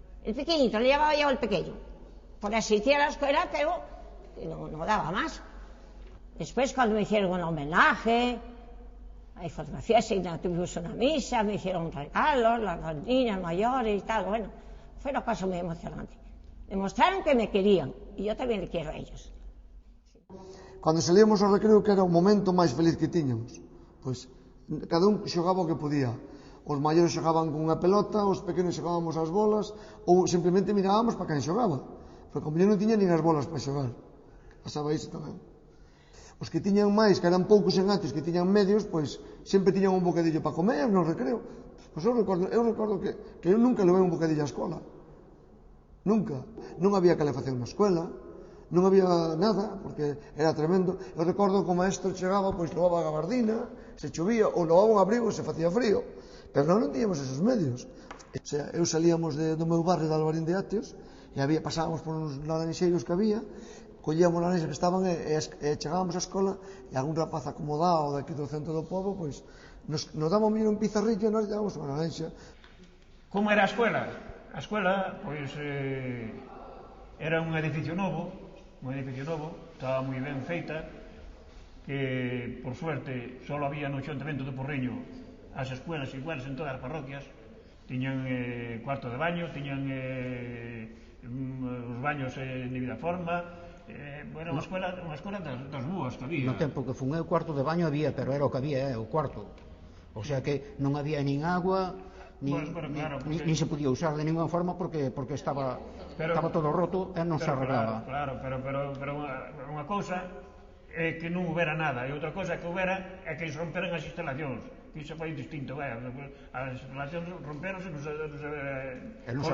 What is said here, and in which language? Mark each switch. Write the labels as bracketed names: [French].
[Spanish] El pequeñito, le llevaba ya el pequeño. Por asistir a la escuela, pero no daba más. Después, cuando me hicieron un homenaje, hay fotografías, tuvimos una misa, me hicieron regalos, las niñas mayores y tal. Bueno, fue una cosa muy emocionante. Demostraron que me querían y yo también le quiero a ellos. [Galician] Cando salíamos ao recreo, que era o momento máis feliz que tiñamos, pois cada un xogaba o que podía. Os maiores xogaban con unha pelota, os pequenos xogábamos as bolas, ou simplemente mirábamos para quen xogaba, porque como eu non tiña nin as bolas para xogar. Pasaba iso tamén. Os que tiñan máis, que eran poucos en atos, que tiñan medios, pois sempre tiñan un bocadillo para comer no recreo. Pois eu recordo que eu nunca levei un bocadillo á escola. Nunca. Non había calefacción na escola, non había nada, porque era tremendo. Eu recordo que o maestro chegaba, pois levaba a gabardina, se chovía, ou levaba un abrigo se facía frío. Pero non tiñamos esos medios. O sea, eu salíamos do meu barrio de Alvarín de Ateos, e pasábamos por uns laranxeiros que había, collíamos laranxas que estaban e chegábamos á escola, e algún rapaz acomodado daqui do centro do pobo, pois nos damos un pizarrillo e [Spanish] nos llevábamos [Galician] unha laranxa. Como era a escuela? A escuela, pois, era un edificio novo, estaba moi ben feita, que, por suerte, só había no Xuntamento de Porriño as escuelas iguales en todas as parroquias, tiñan cuarto de baño, tiñan os baños de debida forma, era unha escola das boas que había. No tempo que fun eu, cuarto de baño había, pero era o que había, o cuarto. O sea que non había nin agua, nin se podía usar de ninguna forma porque estaba todo roto e non se arreglaba. Claro, pero unha cousa é que non houbera nada, e outra cousa que houbera é que se romperan as instalacións, que iso foi distinto, as instalacións romperonse, non se